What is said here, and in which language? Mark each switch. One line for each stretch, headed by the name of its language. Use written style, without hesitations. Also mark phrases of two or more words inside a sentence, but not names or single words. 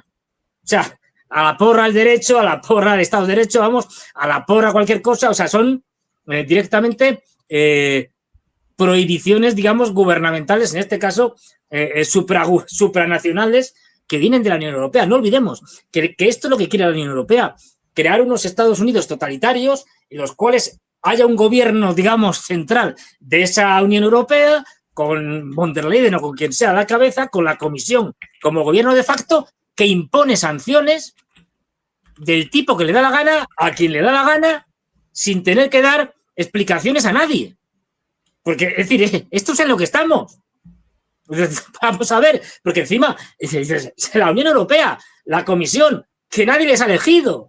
Spanish: O sea, a la porra el derecho, a la porra el Estado de Derecho, vamos, a la porra cualquier cosa, o sea, son directamente prohibiciones, digamos, gubernamentales, en este caso, supranacionales, que vienen de la Unión Europea. No olvidemos que esto es lo que quiere la Unión Europea, crear unos Estados Unidos totalitarios en los cuales haya un gobierno, digamos, central de esa Unión Europea, con von der Leyen o con quien sea a la cabeza, con la Comisión como gobierno de facto, que impone sanciones del tipo que le da la gana, a quien le da la gana, sin tener que dar explicaciones a nadie. Porque, es decir, esto es en lo que estamos. Vamos a ver, porque encima, la Unión Europea, la Comisión, que nadie les ha elegido.